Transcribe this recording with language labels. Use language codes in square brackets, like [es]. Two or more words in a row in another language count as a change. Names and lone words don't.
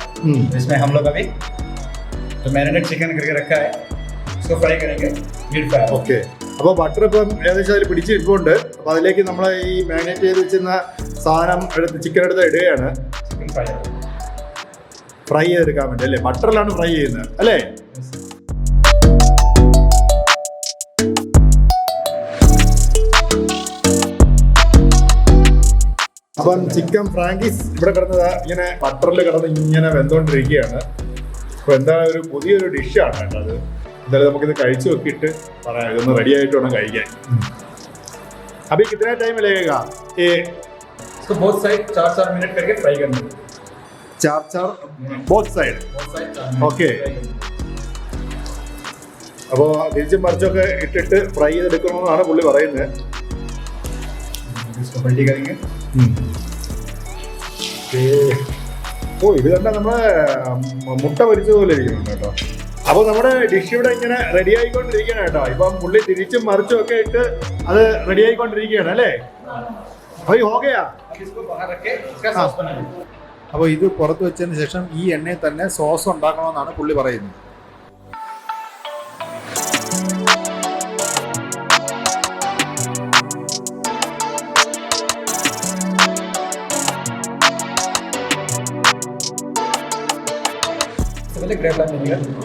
[hi] इसमें हम लोग अभी जो मैरिनेट चिकन करके रखा है इसको फ्राई करेंगे [en] mid fry. [ml] ഓക്കെ, അപ്പോൾ ബട്ടർ ഇപ്പം ഏകദേശം അതിൽ പിടിച്ചിട്ടുണ്ട്. അപ്പോൾ അതിലേക്ക് നമ്മൾ ഈ മാരിനേറ്റ് ചെയ്ത് വെച്ചിരുന്ന സാധനം എടുത്ത് ചിക്കൻ എടുത്ത് ഇടുകയാണ്. [en] chicken fry. [ml] ഫ്രൈ ചെയ്തെടുക്കാൻ വേണ്ടി അല്ലേ? ബട്ടറിലാണ് ഫ്രൈ ചെയ്യുന്നത് അല്ലേ? അപ്പം [en] chicken frankies [ml] ഇവിടെ കിടന്നത് ഇങ്ങനെ ബട്ടറിൽ കിടന്ന് ഇങ്ങനെ വെന്തുകൊണ്ടിരിക്കുകയാണ്. അപ്പോൾ എന്താണ് ഒരു പുതിയൊരു ഡിഷാണ് കേട്ടോ അത്. എന്തായാലും നമുക്കിത് കഴിച്ചു നോക്കിയിട്ട് പറയാം. ഇതൊന്ന് റെഡി ആയിട്ട് വേണം കഴിക്കാൻ. [hi] अभी कितना टाइम लगेगा ये? इसको [en] both side [hi] 4-4 मिनट करके फ्राई करना है. [en] 4 both side. [ml] ഓക്കെ, അപ്പോൾ തിരിച്ചും മറിച്ചൊക്കെ ഇട്ടിട്ട് ഫ്രൈ ചെയ്തെടുക്കണമെന്നാണ് പുള്ളി പറയുന്നത്. [hi] इसको पलटी करेंगे. [ml] ഓ, ഇത് കണ്ടാൽ നമ്മളെ മുട്ട പൊരിച്ചതുപോലെ ഇരിക്കുന്നുണ്ട് കേട്ടോ. അപ്പോൾ നമ്മുടെ ഡിഷ് ഇവിടെ ഇങ്ങനെ റെഡി ആയിക്കൊണ്ടിരിക്കുകയാണ് കേട്ടോ. ഇപ്പം പുള്ളി തിരിച്ചും മറിച്ചും ഒക്കെ ഇട്ട് അത് റെഡി ആയിക്കൊണ്ടിരിക്കുകയാണ് അല്ലേ? അപ്പോൾ ഓക്കെയാ. [hi] इसको बाहर रख के इसका सॉस बनाएंगे. [ml] അപ്പോൾ ഇത് പുറത്ത് വെച്ചതിന് ശേഷം ഈ എണ്ണയിൽ തന്നെ സോസ് ഉണ്ടാക്കണമെന്നാണ് പുള്ളി പറയുന്നത്. [hi] पहले [en] grape vinegar.